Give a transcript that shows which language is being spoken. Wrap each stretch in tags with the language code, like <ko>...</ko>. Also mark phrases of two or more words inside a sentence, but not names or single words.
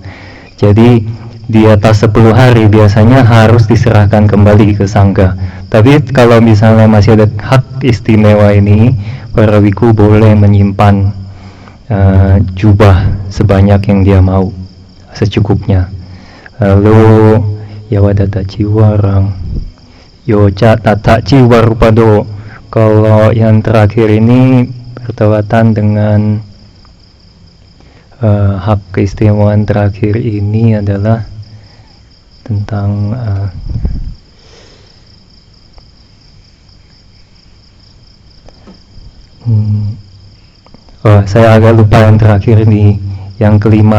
<id>Jadi di atas 10 hari biasanya harus diserahkan kembali ke sangga. Tapi kalau misalnya masih ada hak istimewa ini, para biku boleh menyimpan jubah sebanyak yang dia mau, secukupnya.</id> <pi>Lalu yawadata ciwarang, yoca tata ciwarupado.</pi> <id>Kalau yang terakhir ini bertepatan dengan hak keistimewaan terakhir ini adalah tentang saya agak lupa yang terakhir ini, yang kelima.</id>